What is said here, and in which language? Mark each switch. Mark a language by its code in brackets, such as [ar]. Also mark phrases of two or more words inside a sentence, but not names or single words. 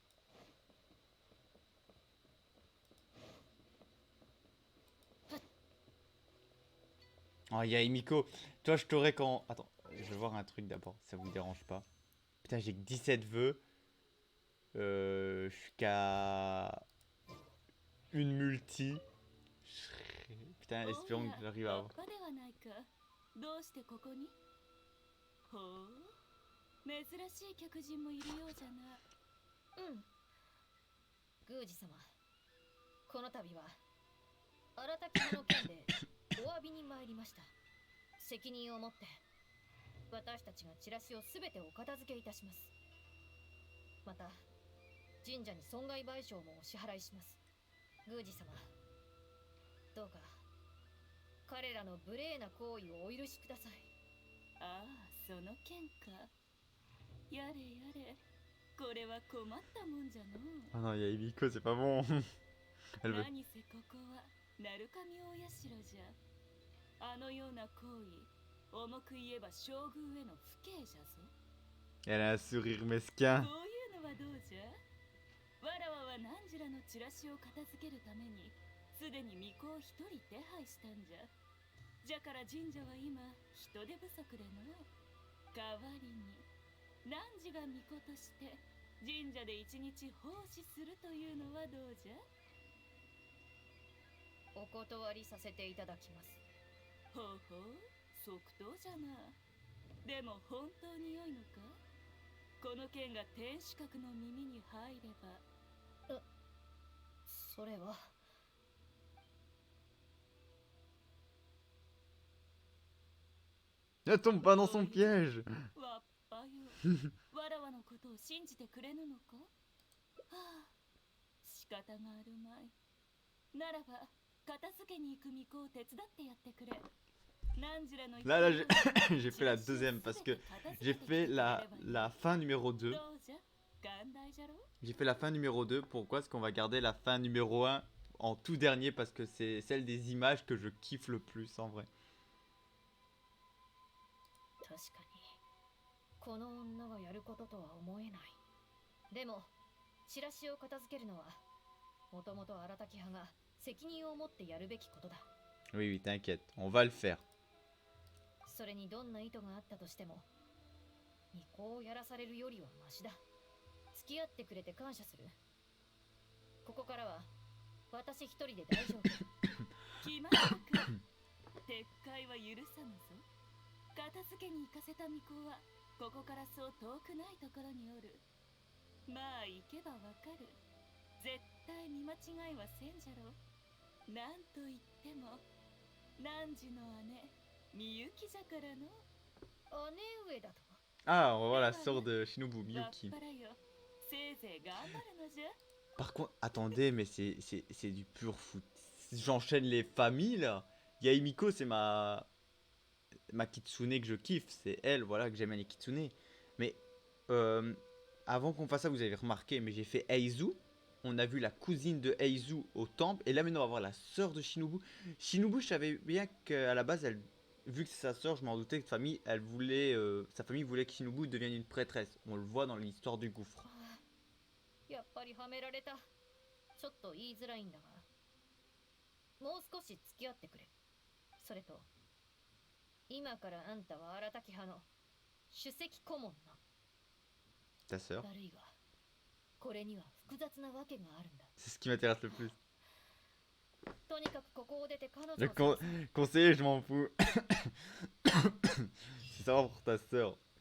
[fr] Oh, il y a Emiko. Toi, je t'aurais quand. Attends, je vais voir un truc d'abord, si ça vous dérange pas. Putain, j'ai que 17 vœux. Je suis qu'à une multi. Putain, espérons que j'arrive à ラッ avoir. [ja] パではないか。どうしてここに？ほう、珍しい客人もいるようじゃな。うん。宮司様、この度は荒滝派の件でお詫びに参りました。責任を持って私たちがチラシをすべてお片付けいたします。また神社に損害賠償もお支払いします。宮司様、どうか彼らの無礼な行為をお許しください。ああ、その件か。やれやれ、これは困ったもんじゃの。 [fr] Oh non, il y a Emiko, c'est pas bon. Elle veut. [ja] 何せここは鳴神大社じゃ。あのような行為、重く言えば将軍への不敬じゃぞ。 [fr] Elle a un sourire mesquin. [ja] こういうのはどうじゃ。わらわは何時らのチラシを片付けるためにすでに巫女を一人手配したんじゃ。じゃから神社は今人手不足での。代わりに汝が巫女として神社で一日奉仕するというのはどうじゃ。お断りさせていただきます。ほうほう、即答じゃな。でも本当に良いのか。この件が天守閣の耳に入れば。それは。 [fr] Ne tombe pas dans son piège. [ja] わっぱよ。わらわのことを信じてくれぬのか。はあ、仕方があるまい。ならば片付けに行く巫女を手伝ってやってくれ。 [fr] Là, j'ai fait la deuxième parce que j'ai fait la fin numéro 2. J'ai fait la fin numéro 2. Pourquoi est-ce qu'on va garder la fin numéro 1 en tout dernier? Parce que c'est celle des images que je kiffe le plus en vrai. [ja] 確かにこの女がやることとは思えない。でもチラシを片付けるのはもともと荒滝派が責任を持ってやるべきことだ。 [fr] Oui, oui, t'inquiète, on va le faire. [ja] それにどんな意図があったとしても巫女をやらされるよりはマシだ。付き合ってくれて感謝する。ここからは私一人で大丈夫。決まったか。撤回は許さぬぞ。片付けに行かせた巫女はここからそう遠くないところにおる。まあ行けばわかる。絶対見間違いはせんじゃろ。なんと言っても汝の姉みゆきじゃからの。姉上だと。 [fr] Ah, on va voir la sœur de Shinobu, Miyuki. [ja] せいぜい頑張るのじゃ。 [fr] Par contre, attendez, mais c'est du pur foot. J'enchaîne les familles là. Il y a Emiko, c'est ma kitsune que je kiffe. C'est elle, voilà, que j'aime bien les kitsune. Mais avant qu'on fasse ça, vous avez remarqué, mais j'ai fait Eizu. On a vu la cousine de Eizu au temple. Et là maintenant, on va voir la sœur de Shinobu. Shinobu, je savais bien qu'à la base, vu que c'est sa sœur, je m'en doutais que sa famille voulait que Shinobu devienne une prêtresse. On le voit dans l'histoire du gouffre. [ja] やっぱりはめられた。ちょっと言いづらいんだが、もう少し付き合ってくれ。それと今からあんたは荒滝派の首席顧問な。 [fr] Ta sœur. [ja] 悪いがこれには複雑なわけがあるんだ。 [fr] C'est ce qui m'intéresse le plus. [ja] とにかくここを出て彼女 [fr] Le [ja] を探す。 [fr] conseiller, je m'en fous. C'est savoir pour ta sœur.